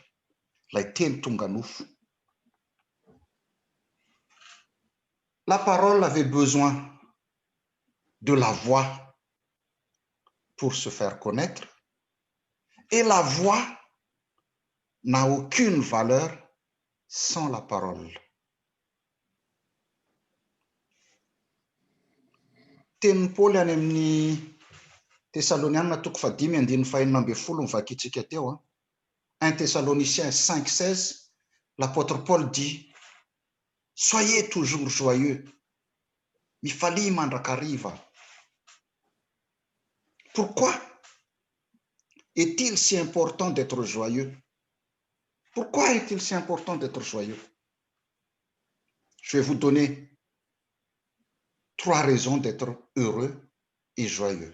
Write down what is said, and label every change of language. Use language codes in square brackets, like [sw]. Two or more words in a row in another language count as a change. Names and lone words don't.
[fr] La parole avait besoin de la voix pour se faire connaître, et la voix n'a aucune valeur sans la parole. [mg] Teny Paul any amin'ny Thessalonianina toko 5:5-12 mivakitsika teo. [fr] 1 Thessaloniciens 5:16, l'apôtre Paul dit, soyez toujours joyeux, [mg] mifalia mandrakariva. [fr] Pourquoi est-il si important d'être joyeux? Pourquoi est-il si important d'être joyeux? Je vais vous donner 3 raisons d'être heureux et joyeux.